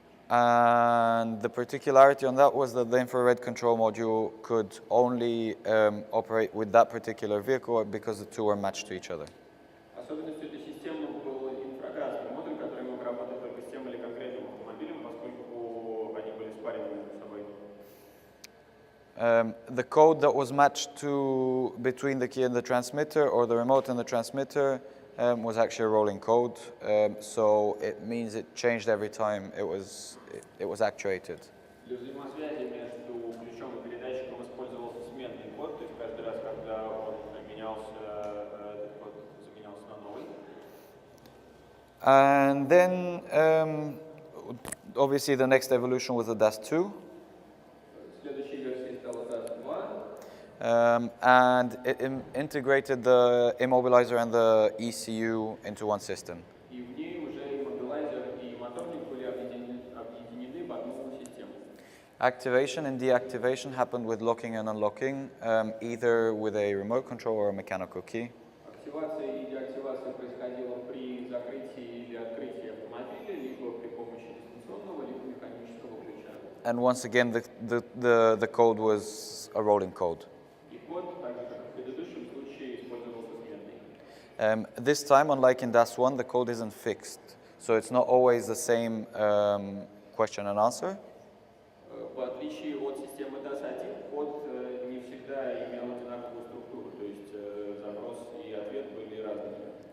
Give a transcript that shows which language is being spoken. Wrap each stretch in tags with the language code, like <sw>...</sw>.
<en>And the particularity on that was that the infrared control module could only operate with that particular vehicle because the two were matched to each other.</en> <ru>Особенностью этой системы был инфракрасный модуль, который мог работать только с тем или конкретным автомобилем, поскольку они были спарены между собой.</ru> <en>The code that was matched between the key and the transmitter, or the remote and the transmitter, was actually a rolling code. So it means it changed every time it was actuated.</en> <ru>Для взаимосвязи между ключом и передатчиком использовался сменный код, то есть каждый раз, когда он менялся, этот код заменялся на новый.</ru> <en>And then, obviously, the next evolution was the DAS2.</en> <ru>Следующей версией стала DAS-2.</ru> <en>And it integrated the immobilizer and the ECU into one system.</en> <ru>И в ней уже иммобилайзер и моторник были объединены в одну систему.</ru> <en>Activation and deactivation happened with locking and unlocking, either with a remote control or a mechanical key.</en> <ru>Активация и деактивация происходила при закрытии или открытии автомобиля, либо при помощи дистанционного, либо механического ключа.</ru> <en>And once again, the code was a rolling code.</en> <ru>И код, так же как и в предыдущем случае, использовался сменный.</ru> <en>This time, unlike in DAS1, the code isn't fixed. So it's not always the same question and answer.</en> <ru>В отличие от системы DAS1, код не всегда имел одинаковую структуру, то есть запрос и ответ были разными.</ru>